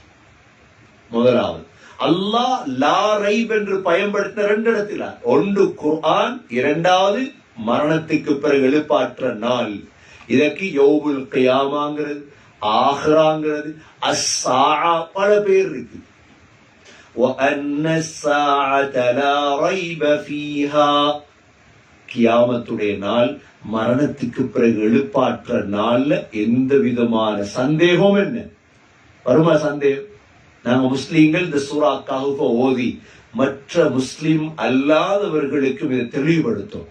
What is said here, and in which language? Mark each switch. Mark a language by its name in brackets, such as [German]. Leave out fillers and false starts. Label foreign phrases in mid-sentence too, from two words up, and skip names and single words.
[Tamil] முதலாவது அல்லாஹ் [Arabic] لا ريب [Tamil] என்று பயன்படுத்த 2 இடத்துல, ஒன்று குர்ஆன், இரண்டாவது மரணத்துக்கு பிறகு எழுப்பாற்ற நாள். இதற்கு [Arabic] يوم القيامة, [Tamil] ஆஹிராங்கிறது, அஸ்ஸாஅ பல பேர் இருக்கு. [Arabic] وَأَنَّ السَّاعَةَ لَا رَيْبَ فِيهَا. [Tamil] கியாமத்துடைய நாள், மரணத்துக்கு பிறகு எழுப்பாற்ற நாள்ல எந்த விதமான சந்தேகம் என்ன வருமா? சந்தேகம். நாங்க முஸ்லீம்கள் இந்த சூரா கஹ்ஃப ஓதி மற்ற முஸ்லிம் அல்லாதவர்களுக்கும் இதை தெளிவுபடுத்தும்.